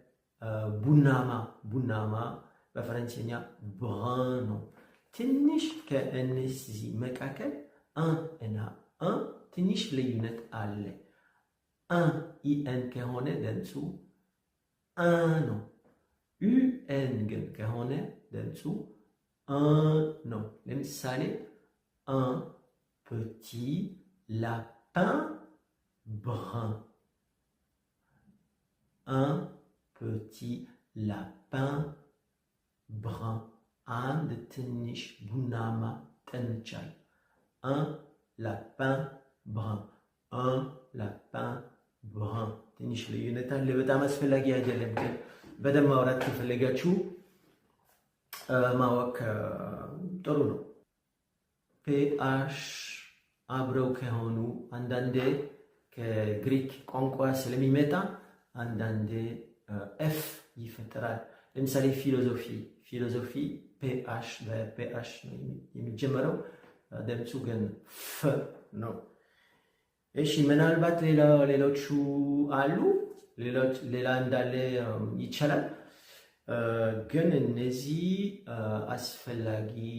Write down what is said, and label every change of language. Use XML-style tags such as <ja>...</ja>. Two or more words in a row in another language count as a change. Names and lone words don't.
<am>ቡናማ በፈረንሰኛ ብራን ነው። ትንሽ ከእነዚህ መካከል እና ትንሽ ልዩነት አለ። ኢኤን ከሆነ ድምፁ ነው። ዩኤን ግን ከሆነ ድምፁ ነው። ለምሳሌ</am> <fr>petit lapin brun. Un petit lapin brun.</fr> <am>አንድ ትንሽ ቡናማ ጥንቸል።</am> <fr>Un lapin brun. Un lapin brun.</fr> <am>ትንሽ ልዩነት አለ። በጣም አስፈላጊ አይደለም፣ ግን በደንብ ማውራት ከፈለጋችሁ ማወቅ ጥሩ ነው። ፒኤች አብረው ከሆኑ አንዳንዴ ከግሪክ ቋንቋ ስለሚመጣ አንዳንዴ ኤፍ ይፈጠራል። ለምሳሌ ፊሎዞፊ ፒኤች በፒኤች ነው የሚጀመረው፣ ድምፁ ግን ፍ ነው። እሺ ምናልባት ሌሎቹ አሉ፣ ሌላ እንዳለ ይቻላል፣ ግን እነዚህ አስፈላጊ</am>